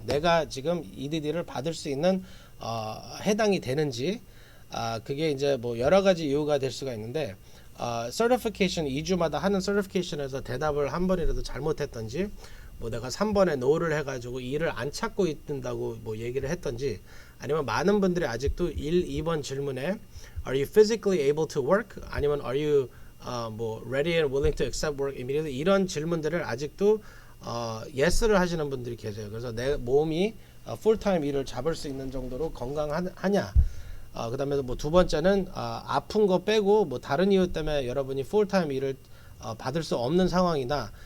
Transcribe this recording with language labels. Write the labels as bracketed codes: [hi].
[ko] 내가 지금 EDD를 받을 수 있는 해당이 되는지 그게 이제 뭐 여러 가지 이유가 될 수가 있는데 certification 2주마다 하는 certification에서 대답을 한 번이라도 잘못했던지 뭐 내가 3번에 no를 해가지고 2를 안 찾고 있다고 뭐 얘기를 했던지 아니면 많은 분들이 아직도 1, 2번 질문에 [en] Are you physically able to work? 아니면 Are you 뭐 ready and willing to accept work immediately? [ko] 이런 질문들을 아직도 yes를 하시는 분들이 계세요. 그래서 내 몸이 풀타임 일을 잡을 수 있는 정도로 건강하냐? 그 다음에 뭐 두 번째는 아픈 거 빼고 뭐 다른 이유 때문에 여러분이 풀타임 일을 받을 수 없는 상황이다.